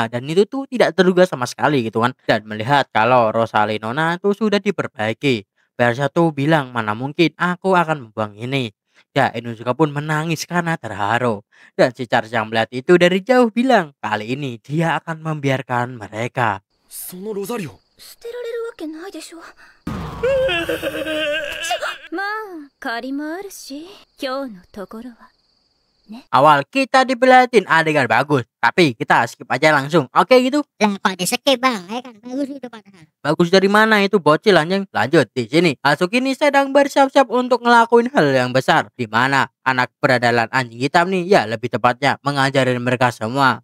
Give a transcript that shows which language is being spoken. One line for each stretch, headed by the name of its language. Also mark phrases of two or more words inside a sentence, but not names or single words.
Indonesian: Dan itu tuh tidak terduga sama sekali gitu kan. Dan melihat kalau Rosalinona tuh sudah diperbaiki. Persia tuh bilang, mana mungkin aku akan membuang ini. Ya, Inuzuka pun menangis karena terharu. Dan si Charles yang melihat itu dari jauh bilang, kali ini dia akan membiarkan mereka.
Japanese: そのロザリオ捨てられるわけないでしょ。まあ借りもあるし、今日のところは。
Indonesian: Awal kita dibelatin adegan bagus, tapi kita skip aja langsung. Oke gitu. Lah kok di skip bang, ya kan bagus itu padahal. Bagus dari mana itu bocil anjing? Lanjut di sini. Asuki ini sedang bersiap-siap untuk ngelakuin hal yang besar. Di mana anak beradalan anjing hitam nih, ya lebih tepatnya mengajarin mereka semua.